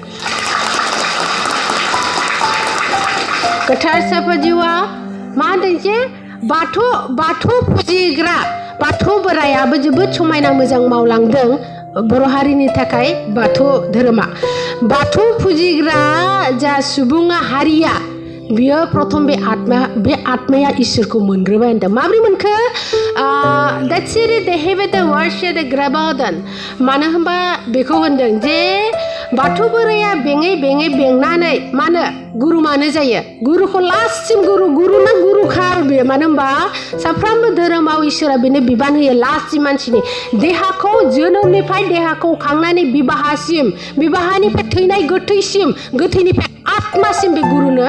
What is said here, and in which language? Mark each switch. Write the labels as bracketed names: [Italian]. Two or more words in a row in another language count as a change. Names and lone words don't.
[Bodo] गोथार साफा जिउआ मा होनदों जे बाथौ फुजिग्रा बाथौ बोरायाबो जोबोद समायना मोजां मावलांदों बर' हारिनि थाखाय बाथौ धोरोमा बाथौ फुजिग्रा जा सुबुङा हारिया बियो प्रथम बे आत्माया इसोरखौ मोनग्रोबाय होनदों माब्रै मोनखो that's [English] it they have the worship the grabadan [Bodo] मानो होनबा बेखौ होनदों जे बाथौ बोराया बेंनानै मानो गुरु मानो जायो गुरुखौ लास्टसिम गुरुना गुरुखा बेयो मानो होनबा साफ्रोमबो धोरोमाव इसोरा बेनो बिबान होयो लास्टसिम मानसिनि देहाखौ जोनोमनिफ्राय देहाखौ खांनानै बिबाहानिफ्राय थैनाय गोथैनिफ्राय आत्मासिम बे गुरुनो